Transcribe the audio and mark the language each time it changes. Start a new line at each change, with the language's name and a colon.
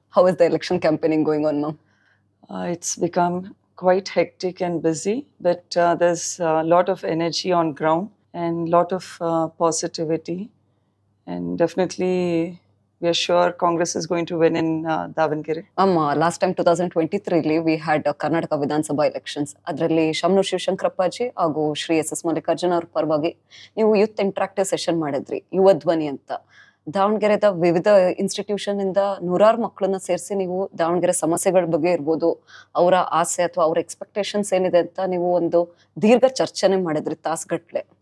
English: How is the election campaigning going on ma'am? It's become quite hectic and busy, but there's a lot of energy on ground and lot of positivity. And definitely, we are sure Congress is going to win in Davangere. Ma'am, last time 2023 we had Karnataka ವಿಧಾನಸಭಾ elections.
Kannada: ಅದರಲ್ಲಿ ಶಾಮನೂರ್ ಶಿವಶಂಕರಪ್ಪಾಜಿ ಹಾಗೂ Shri S S Mallikarjuna ಅವ್ರ ಪರವಾಗಿ ನೀವು youth interactive session ಮಾಡಿದ್ರಿ, ಯುವ ಧ್ವನಿ ಅಂತ. ದಾವಣಗೆರೆದ ವಿವಿಧ ಇನ್ಸ್ಟಿಟ್ಯೂಷನ್ ಇಂದ ನೂರಾರು ಮಕ್ಕಳನ್ನ ಸೇರಿಸಿ ನೀವು ದಾವಣಗೆರೆ ಸಮಸ್ಯೆಗಳ ಬಗ್ಗೆ ಇರ್ಬೋದು, ಅವರ ಆಸೆ ಅಥವಾ ಅವ್ರ ಎಕ್ಸ್ಪೆಕ್ಟೇಷನ್ಸ್ ಏನಿದೆ ಅಂತ ನೀವು ಒಂದು ದೀರ್ಘ ಚರ್ಚೆನೆ ಮಾಡಿದ್ರಿ, ತಾಸುಗಟ್ಲೆ.